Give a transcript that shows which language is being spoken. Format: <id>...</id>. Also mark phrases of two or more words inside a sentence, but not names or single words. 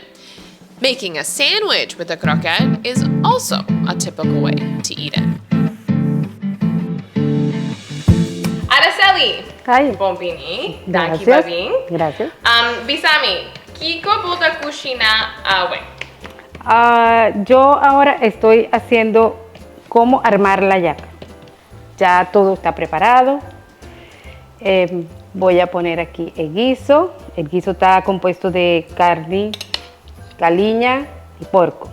<en>Making a sandwich with a croquette is also a typical way to eat it.</en> <pap>Araceli,</pap> <en>Hi.</en> <pap>bombini,</pap> <es>Gracias.</es> <pap>danki babin.</pap> <es>Gracias.</es> <pap>Bisami, kiko buta kushina awe.</pap> <es>Yo ahora estoy haciendo cómo armar la yaca. Ya todo está preparado. Voy a poner aquí el guiso. El guiso está compuesto de carne, galinha y porco.</es>